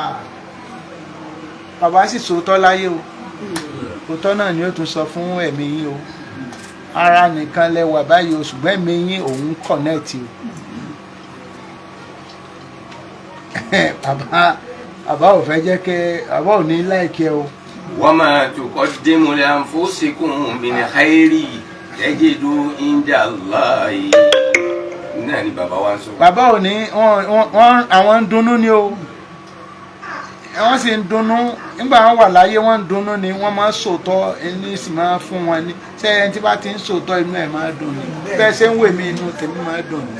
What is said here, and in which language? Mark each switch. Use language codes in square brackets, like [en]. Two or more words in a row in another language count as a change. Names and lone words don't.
[yo] bàbá sì sòótọ́ láyé o òótọ́ náà ni ó tún sọ fún ẹ̀mí yín o ara nìkan lẹ́wà báyìí o ṣùgbọ́n ẹ̀mí yín òun kọ̀nẹ́ẹ̀tì o bàbá ò fẹ́ jẹ́ kẹ́ bàbá ò ní láìkẹ́ o. [ar] وما تقدموا لأنفسكم من خير تجدوه عند الله [yo] náà ni bàbá wa ń sọ. bàbá ò ní àwọn ń dunnú ni o wọ́n sì ń dunnú nígbà wọn wà láyé wọ́n ń dunnú ni wọ́n máa ń sòótọ́ ẹni sì máa fún wọn ní ṣé ẹni tí bá ti ń sòótọ́ inú ẹ̀ máa dùn ní bẹ́ẹ̀ ṣe ń wè mí inú tèmi máa dùn ní